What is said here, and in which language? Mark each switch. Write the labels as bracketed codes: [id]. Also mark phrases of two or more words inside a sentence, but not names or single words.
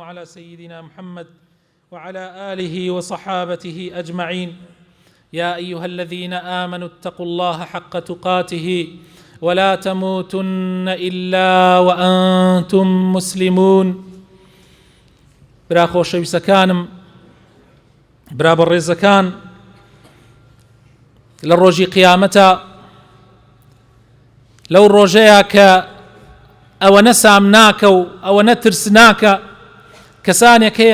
[ar] على سيدنا محمد وعلى آله وصحابته أجمعين يا أيها الذين آمنوا اتقوا الله حق تقاته ولا تموتن إلا وأنتم مسلمون [ckb] برا خۆشەویستەکانم برا بەڕێزەکان لە ڕۆژی قیامەتە لەو ڕۆژەیە کە ئەوەنە سامناکە و ئەوەنە ترسناکە کەسانێک هەیە